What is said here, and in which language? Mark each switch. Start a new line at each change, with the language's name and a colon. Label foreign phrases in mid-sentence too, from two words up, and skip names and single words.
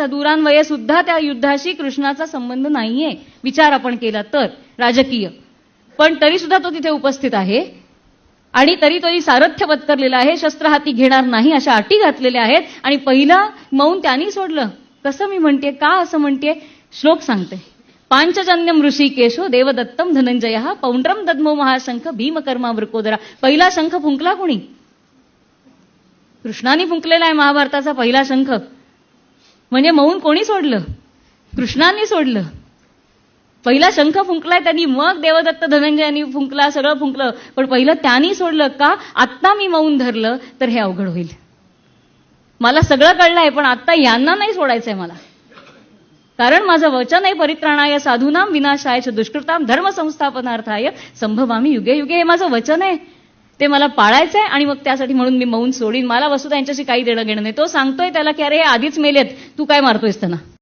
Marathi: दूरान्वये सुद्धा त्या युद्धाशी कृष्णाचा संबंध नाहीये विचार आपण केला तर राजकीय. पण तरी सुद्धा तो तिथे उपस्थित आहे आणि तरी तोही सारथ्य पत्करलेला आहे, शस्त्र हाती घेणार नाही अशा अटी घातलेल्या आहेत आणि पहिलं मौन त्यांनी सोडलं. कसं मी म्हणते? का असं म्हणते? श्लोक सांगते.
Sanskrit: पांचजन्यम ऋषिकेशो देवदत्तम धनंजय पौंड्रम दद्मो महाशंख भीमकर्मा वृकोदरा.
Marathi: पहिला शंख फुंकला कोणी? कृष्णाने फुंकलेला आहे महाभारताचा पहिला शंख. म्हणजे मौन कोणी सोडलं? कृष्णाने सोडलं. पहिला शंख फुंकलाय त्यांनी, मग देवदत्त धनंजयांनी फुंकला, सगळं फुंकलं. पण पहिलं त्यांनी सोडलं का? आत्ता मी मौन धरलं तर हे अवघड होईल. मला सगळं कळलंय पण आत्ता यांना नाही सोडायचंय मला. कारण माझं वचन आहे
Sanskrit: परित्राणाय साधूनाम विनाशाय च दुष्कृताम धर्म संस्थापनार्थाय संभवामी युगे युगे.
Marathi: हे माझं वचन आहे, ते मला पाळायचंय आणि मग त्यासाठी म्हणून मी मौन सोडीन. मला वस्तुतः यांच्याशी काही देणं घेणं नाही. तो सांगतोय त्याला की अरे हे आधीच मेलेत, तू काय मारतोयस त्यांना?